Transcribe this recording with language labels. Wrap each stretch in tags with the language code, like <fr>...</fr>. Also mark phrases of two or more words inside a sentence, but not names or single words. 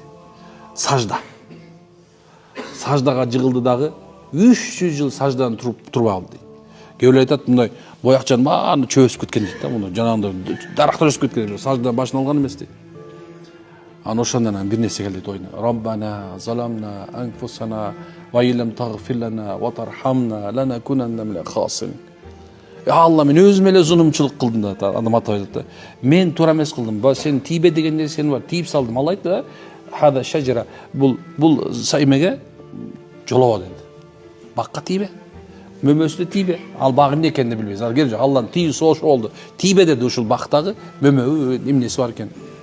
<ky>Сажда. Саждага жыгылды дагы 300 жыл саждадан туруп алды дейт. Кээ айтат мындай боякчанын баарын чөбүсүп кеткен дейт да, муну жанагындай дарактар өсүп кеткен, сажда башын алган эмес дейт. Аны ошондон бир нерсе келди оюна.</ky> <ar>ربنا ظلمنا أنفسنا وإن لم تغفر لنا وترحمنا لنكونن من الخاسرين.</ar> <ky>Алла, мен өзүм эле зулумчулук кылдым да, адам ата айтат да. Мен туура эмес кылдым. Сен тийбе деген нерсени бар, тийип салдым. Алла айтты да,</ky> <ar>هذه الشجرة,</ar> <ky>бул саймеге жолобо деди. Бакка тийбе. Мөмөсүнө тийбе. Ал баг эмне экенин билбейсиз. Ал келе Алланын тийүүсү ошо болду. Тийбе деди ушул бактагы мөмө эмнеси бар экен.</ky>